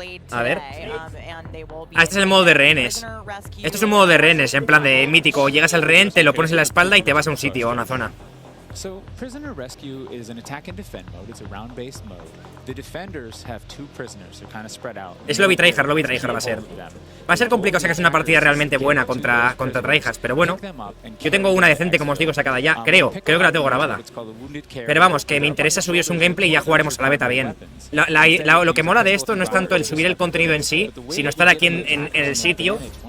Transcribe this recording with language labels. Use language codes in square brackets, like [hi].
[es] A ver. Ah, este es el modo de rehenes. Esto es un modo de rehenes, en plan de mítico. Llegas al rehén, te lo pones en la espalda y te vas a un sitio o a una zona. [en] So, prisoner rescue is an attack and defend mode. It's a round-based mode. The defenders have 2 prisoners. They're kind of spread out. [es] Es lobby tryhard va a ser. Va a ser complicado sacar una partida realmente buena contra tryhards, pero bueno. Yo tengo una decente, como os digo, sacada ya. Creo que la tengo grabada. Pero vamos, que me interesa subiros un gameplay y ya jugaremos a la beta bien. Lo que mola de esto no es tanto el subir el contenido en sí, sino estar aquí en el sitio.